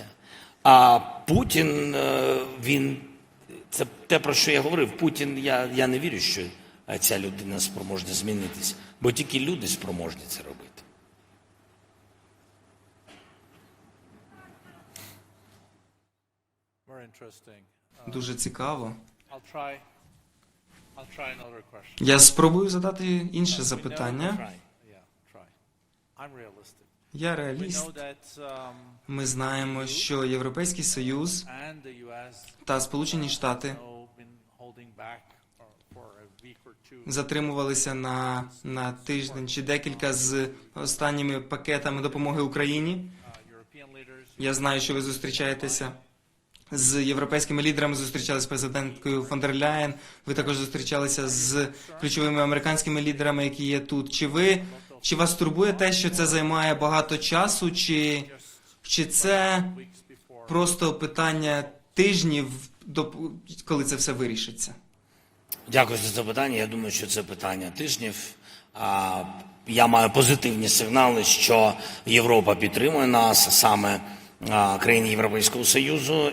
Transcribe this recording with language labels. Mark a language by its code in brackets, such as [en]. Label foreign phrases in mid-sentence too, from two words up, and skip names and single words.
[uk] А Путін, це те, про що я говорив, Путін, я не вірю, що ця людина спроможна змінитися, бо тільки люди спроможні це робити. Дуже цікаво. [en] I'll try another question. [uk] Я спробую задати інше запитання. [en] Yeah, try. I'm realistic. [uk] Я [en] We [uk] реаліст. [en] know that [uk] Ми знаємо, що Європейський Союз [en] and the US [uk] та Сполучені Штати [en] have been holding back a week or two. [uk] затримувалися на тиждень чи декілька з останніми пакетами допомоги Україні. [en] European leaders, [uk] Я знаю, що ви зустрічаєтеся з європейськими лідерами, зустрічалися з президенткою фон дер Ляєн, ви також зустрічалися з ключовими американськими лідерами, які є тут. Чи вас турбує те, що це займає багато часу, чи це [en] weeks before. [uk] просто питання тижнів, коли це все вирішиться? Дякую за це питання. Я думаю, що це питання тижнів. Я маю позитивні сигнали, що Європа підтримує нас, саме країни Європейського Союзу.